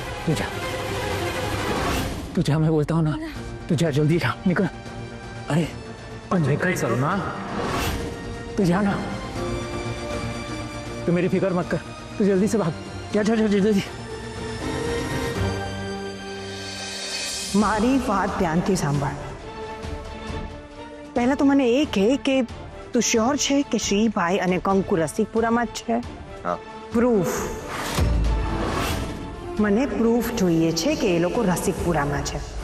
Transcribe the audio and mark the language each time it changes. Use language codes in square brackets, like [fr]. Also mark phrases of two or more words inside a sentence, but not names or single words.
[hi] तू जा, मैं बोलता हूँ ना, तू जा, जल्दी जा, निकल। अरे पर निकल सलमा, तू जा ना, तू मेरी फिक्र मत कर, तू जल्दी से भाग, जा जा जा जल्दी। [gu] મારી વાત ધ્યાનથી સાંભળ. પહેલા તો મને એ કહે કે તું શ્યોર છે કે શ્રીભાઈ અને કંકુ રસિકપુરામાં જ છે? હા. પ્રૂફ. મને પ્રૂફ જોઈએ છે કે એ લોકો રસિકપુરામાં છે.